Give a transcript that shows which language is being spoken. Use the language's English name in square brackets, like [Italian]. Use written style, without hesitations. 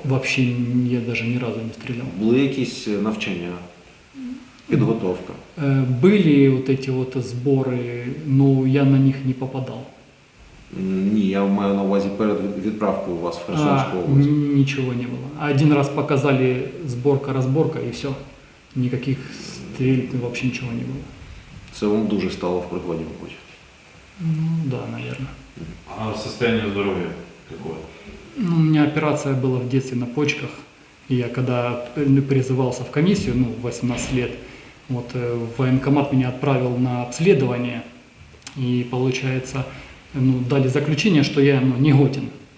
[Russian] Вообще я даже ни разу не стрелял. [Ukrainian] Були якісь навчання, підготовка? [Russian] Были вот эти вот сборы, но я на них не попадал. [Ukrainian] Ні, я маю на увазі перед відправкою вас в Херсонську область. [Russian] Ничего не было. Один раз показали сборка-разборка и все. Никаких стрельб, вообще ничего не было. [Ukrainian] Це вам дуже стало в пригоді, мабуть. [Russian] Ну да, наверное. А состояние здоровья какое? Ну, у меня операция была в детстве на почках. И я когда призывался в комиссию, ну, в 18 лет, вот военкомат меня отправил на обследование. И получается, ну, дали заключение, что я, ну, не годен.